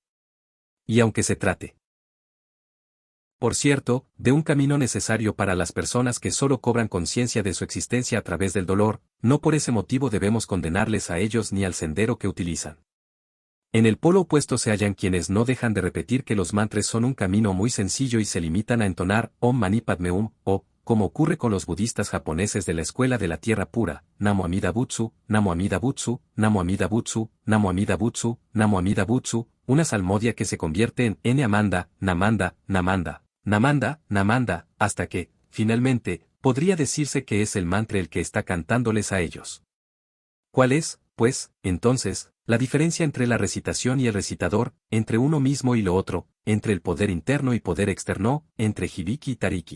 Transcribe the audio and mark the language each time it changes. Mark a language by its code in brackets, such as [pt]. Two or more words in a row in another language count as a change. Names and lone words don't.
[es] Y aunque se trate, por cierto, de un camino necesario para las personas que solo cobran conciencia de su existencia a través del dolor, no por ese motivo debemos condenarles a ellos ni al sendero que utilizan. En el polo opuesto se hallan quienes no dejan de repetir que los mantras son un camino muy sencillo y se limitan a entonar [sa] ॐ मणि पद्मे हूँ, [es] o, como ocurre con los budistas japoneses de la escuela de la tierra pura, [ja] 南無阿弥陀仏、南無阿弥陀仏、南無阿弥陀仏、南無阿弥陀仏、南無阿弥陀仏, [es] una salmodia que se convierte en N Amanda, [ja] なまんだ、なまんだ、なまんだ、なまんだ, [es] hasta que, finalmente, podría decirse que es el mantra el que está cantándoles a ellos. ¿Cuál es, pues, entonces, la diferencia entre la recitación y el recitador, entre uno mismo y lo otro, entre el poder interno y poder externo, entre hibiki y tariki?